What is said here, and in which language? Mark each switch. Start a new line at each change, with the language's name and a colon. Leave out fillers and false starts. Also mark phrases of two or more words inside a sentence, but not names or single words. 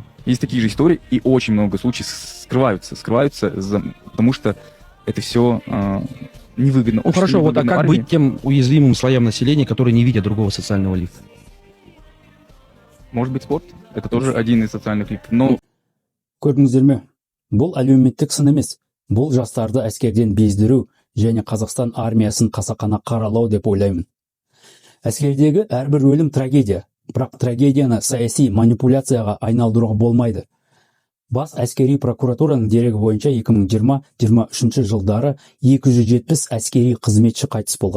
Russian: Есть такие же истории, и очень много случаев скрываются, потому что это все невыгодно. Ну, хорошо, вот а как армии. быть тем уязвимым слоям населения, которые не видят другого социального лифта? Может быть, спорт? Это тоже один из социальных лифтов. Но...
Kazakh: Көрдіңіздер ме? Бұл әлеуметтік сын емес. Бұл жастарды әскерден бездіру және Қазақстан армиясын қасақана қаралау деп ойлаймын. Әскердегі әрбір өлім трагедия, бірақ трагедияны саяси манипуляцияға айналдыруға болмайды. Бас әскери прокуратураның дерегі бойынша 2020-23 жылдары 270 әскери қызметші қайтыс болған.